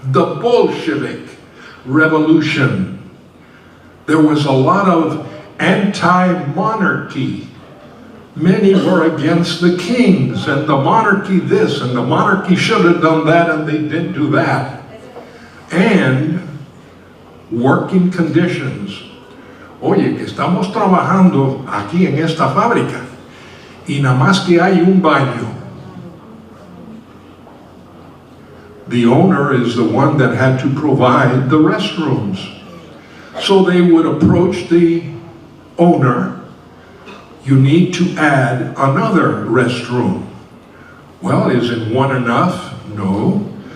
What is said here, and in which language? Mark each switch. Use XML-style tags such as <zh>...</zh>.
<en>The Bolshevik Revolution. There was a lot of anti-monarchy. Many were against the kings and the monarchy this and the monarchy should have done that and they didn't do that. And working conditions.</en> <es>Oye, que estamos trabajando aquí en esta fábrica y nada más que hay un baño.</es> <en>The owner is the one that had to provide the restrooms. So they would approach the owner. You need to add another restroom. Well, isn't one enough? No.</en>